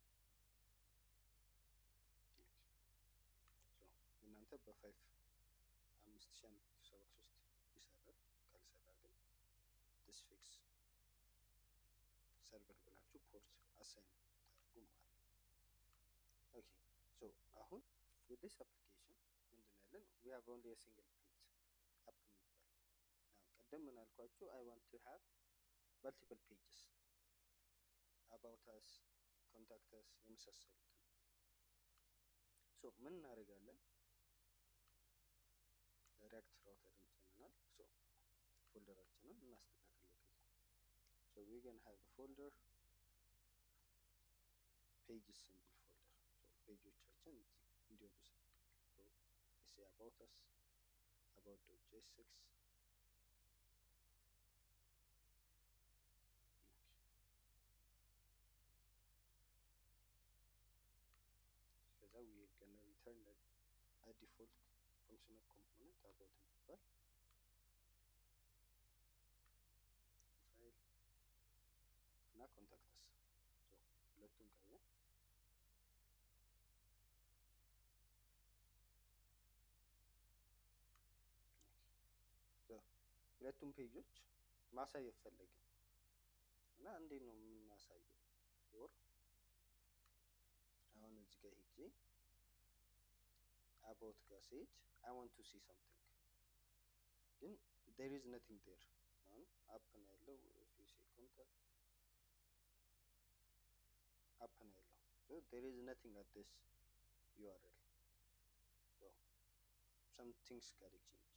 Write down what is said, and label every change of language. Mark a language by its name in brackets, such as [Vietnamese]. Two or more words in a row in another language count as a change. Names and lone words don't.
[Amharic] so የእናንተ በ5173 ይሰራል. ካልሰራ ግን [English] this fix server [Amharic] ብላችሁ [English] port assign [Amharic] ታደርጉ ማለት ነው. [English] okay. so አሁን with this application [Amharic] ምንድን ያለን [English] we have only a single page app የሚባል. now [Amharic] ቀደም ምን አልኳችሁ [English] I want to have multiple pages about us, contact us የመሳሰሉትን. [Amharic] so ምን እናደርጋለን, ሪያክት ራውተር እንጭነናል. so ፎልደራችንን እናስተካክል ለጊዜ. [English] so we can have a folder pages [Amharic] የሚል ፎልደር. so ፔጆቻችን እዚህ እንዲሆኑ ስለምንፈልገው [English] say about us, about.jsx. ከዛ we are gonna return a default functional component about [Amharic] የሚባል ፋይል እና [English] contact us. [Amharic] so ሁለቱም ካየን ሁለቱም ፔጆች ማሳየት ፈለግን እና እንዴት ነው የምናሳየው? [English] ፎር [Amharic] አሁን እዚህ ጋር ሄጄ [English] about [Amharic] ጋር ስሄድ [English] I want to see something, ግን there is nothing there. [Amharic] አሁን አፕ ነው ያለው, [English] if you see contact [Amharic] አፕ ነው ያለው, [English] so there is nothing at this URL. so some things gotta change.